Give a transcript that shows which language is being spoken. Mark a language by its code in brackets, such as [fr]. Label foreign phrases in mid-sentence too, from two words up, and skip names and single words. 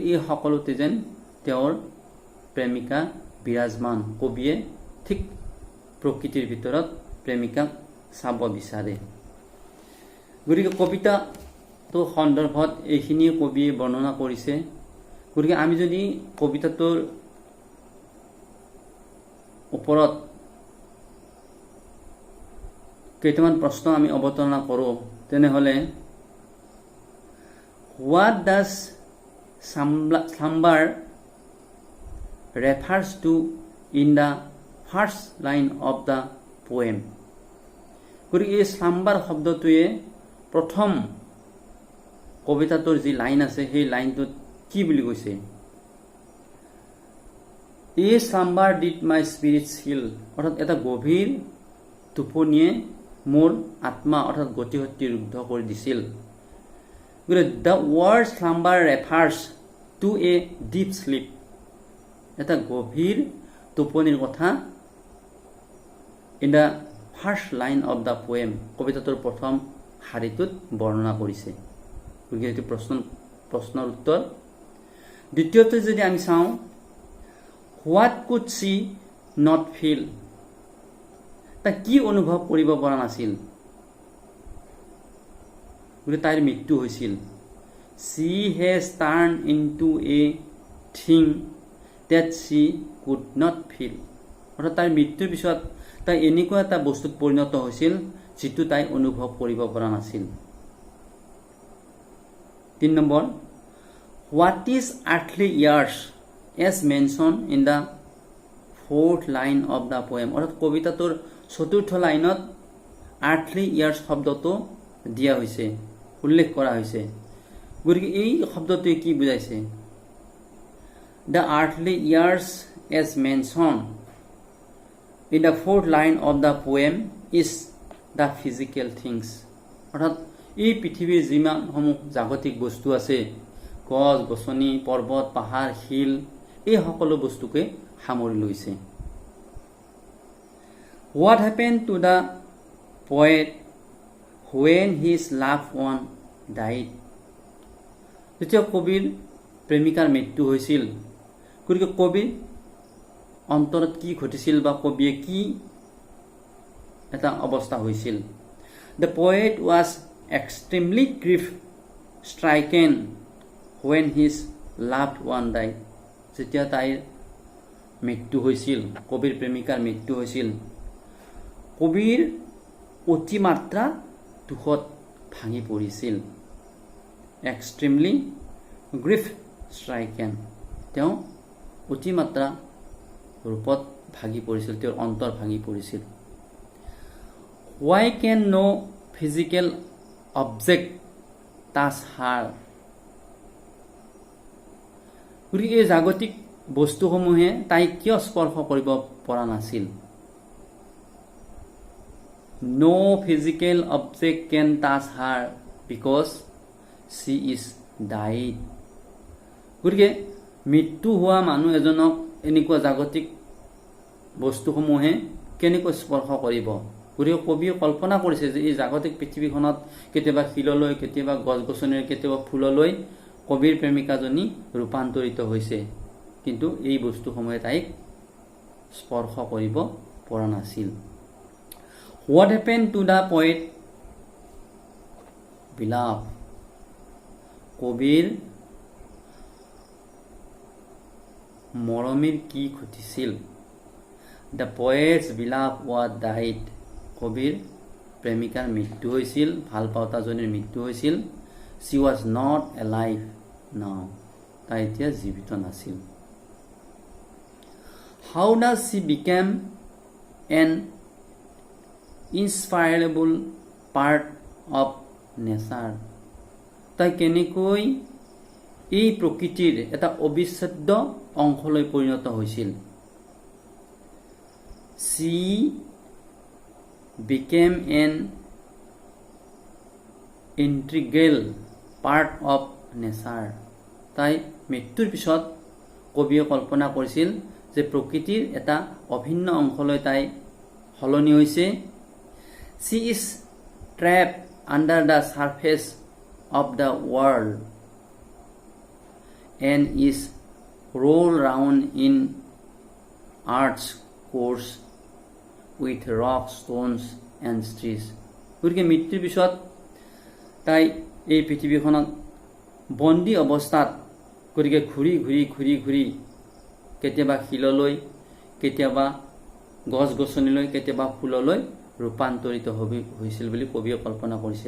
[as] এই সকলোতে যেন তেওঁৰ প্ৰেমিকা বিৰাজমান কবিয়ে ঠিক প্ৰকৃতিৰ ভিতৰত প্ৰেমিকাক চাব বিচাৰে গতিকে কবিতাটোৰ সন্দৰ্ভত এইখিনি কবিয়ে বৰ্ণনা কৰিছে গতিকে আমি যদি কবিতাটোৰ ওপৰত কেইটামান প্ৰশ্ন আমি অৱতাৰণা কৰোঁ তেনেহ'লে [en] What does slumber refers to in the first line of the poem [as] গতিকে এই slumber শব্দটোৱে প্ৰথম কবিতাটোৰ যি লাইন আছে সেই লাইনটোত কি বুলি কৈছে এই [en] slumber did my spirit chill [as] অৰ্থাৎ এটা গভীৰ টোপনিয়ে মোৰ আত্মা অৰ্থাৎ গতিশক্তি ৰুদ্ধ কৰি দিছিল গতিকে [en] the word slumber refers to a deep sleep [as] এটা গভীৰ টোপনিৰ কথা [en] in the first line of the poem [as] কবিতাটোৰ প্ৰথম শাৰীটোত বৰ্ণনা কৰিছে গতিকে এইটো প্ৰশ্নৰ উত্তৰ দ্বিতীয়তে যদি আমি চাওঁ [en] what could she not feel [as] তা কি অনুভৱ কৰিব পৰা নাছিল গতিকে তাইৰ মৃত্যু হৈছিল [en] she has turned into a thing that she could not feel [as] অৰ্থাৎ তাইৰ মৃত্যুৰ পিছত তাই এনেকুৱা এটা বস্তুত পৰিণত হৈছিল যিটো তাই অনুভৱ কৰিব পৰা নাছিল [en] 3 নম্বৰ what is earthly years as mentioned in the fourth line of the poem অৰ্থাৎ [as] কবিতাটোৰ চতুৰ্থ লাইনত [en] earthly years [as] শব্দটো দিয়া হৈছে উল্লেখ কৰা হৈছে গতিকে এই শব্দটোৱে কি বুজাইছে [en] the earthly years as mentioned in the fourth line of the poem is the physical things [as] অৰ্থাৎ এই পৃথিৱীৰ যিমানসমূহ জাগতিক বস্তু আছে গছ গছনি পৰ্বত পাহাৰ শিল এই সকলো বস্তুকে সামৰি লৈছে [en] what happened to the poet when his loved one died [as] যেতিয়া কবিৰ প্ৰেমিকাৰ মৃত্যু হৈছিল গতিকে কবিৰ অন্তৰত কি ঘটিছিল বা কবিয়ে কি এটা অৱস্থা হৈছিল [en] the poet was extremely grief stricken when his loved one died [as] যেতিয়া তাইৰ মৃত্যু হৈছিল কবিৰ প্ৰেমিকাৰ মৃত্যু হৈছিল কবিৰ অতিমাত্ৰা দুখত ভাঙি পৰিছিল [en] extremely grief stricken [as] তেওঁ অতিমাত্ৰা ৰূপত ভাঙি পৰিছিল তেওঁৰ অন্তৰ ভাঙি পৰিছিল [en] why can no physical object touch her [as] গতিকে এই জাগতিক বস্তুসমূহে তাইক কিয় স্পৰ্শ কৰিব পৰা নাছিল [en] no physical object can touch her because she is died [as] গতিকে মৃত্যু হোৱা মানুহ এজনক এনেকুৱা জাগতিক বস্তুসমূহে কেনেকৈ স্পৰ্শ কৰিব গতিকে কবিয়ে কল্পনা কৰিছে যে এই জাগতিক পৃথিৱীখনত কেতিয়াবা শিললৈ কেতিয়াবা গছ গছনিৰ কেতিয়াবা ফুললৈ কবিৰ প্ৰেমিকাজনী ৰূপান্তৰিত হৈছে কিন্তু এই বস্তুসমূহে তাইক স্পৰ্শ কৰিব পৰা নাছিল [en] what happened to the poet [as] beloved কবিৰ মৰমীৰ কি ঘটিছিল [en] the poet's beloved was died [as] কবিৰ প্ৰেমিকাৰ মৃত্যু হৈছিল ভাল পাওতাজনীৰ মৃত্যু হৈছিল [en] she was not alive now [as] তাই এতিয়া জীৱিত নাছিল [en] how does she become an inseparable part of nature [as] তাই কেনেকৈ এই প্ৰকৃতিৰ এটা অবিচ্ছেদ্য অংশলৈ পৰিণত হৈছিল [en] she became an integral part of nature. [as] তাই মৃত্যুৰ পিছত কবিয়ে কল্পনা কৰিছিল যে প্ৰকৃতিৰ এটা অভিন্ন অংশলৈ তাই সলনি হৈছে। [en] She is trapped under the surface of the world and is rolled round in earth's course with rocks, stones and trees. [as] গতিকে মৃত্যুৰ পিছত তাই এই পৃথিৱীখনত বন্দী অৱস্থাত গতিকে ঘূৰি ঘূৰি ঘূৰি ঘূৰি কেতিয়াবা শিললৈ, কেতিয়াবা গছ গছনিলৈ, কেতিয়াবা ফুললৈ ৰূপান্তৰিত হৈছিল বুলি কবিয়ে কল্পনা কৰিছিল।